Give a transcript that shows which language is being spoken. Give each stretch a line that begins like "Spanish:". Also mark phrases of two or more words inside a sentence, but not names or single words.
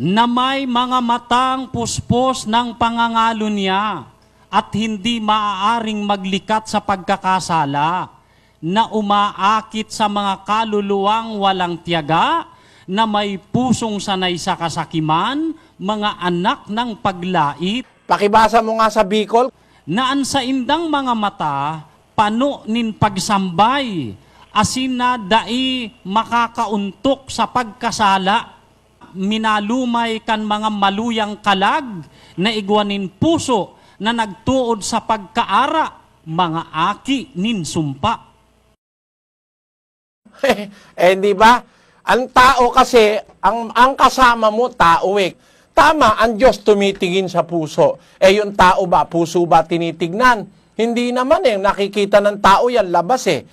Filipino: Na may mga matang puspos ng pangangalo niya at hindi maaaring maglikat sa pagkakasala, na umaakit sa mga kaluluwang walang tiyaga, na may pusong sanay sa kasakiman, mga anak ng paglait. Pakibasa mo nga sa Bicol.
Bikol: Naan sa indang mga mata, pano nin pagsambay, asin na dai makakauntok sa pagkasala, minalumay kan mga maluyang kalag, na igwanin puso, na nagtuod sa pagkaara, mga aki nin sumpa.
Filipino: Di ba? Ang tao kasi, ang kasama mo, tao eh. Tama, ang Diyos tumitingin sa puso. Yung tao ba, puso ba tinitignan? Hindi naman eh, nakikita ng tao yan, labas eh.